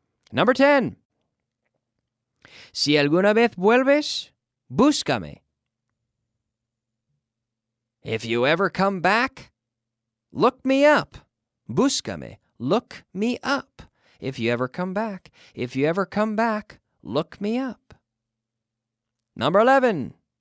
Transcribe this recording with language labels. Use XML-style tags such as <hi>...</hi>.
<en>Number 10.</en> <es>Si alguna vez vuelves, búscame.</es> <en>If you ever come back, look me up.</en> <es>Búscame.</es> <en>Look me up. If you ever come back. If you ever come back, look me up. Number 11.</en>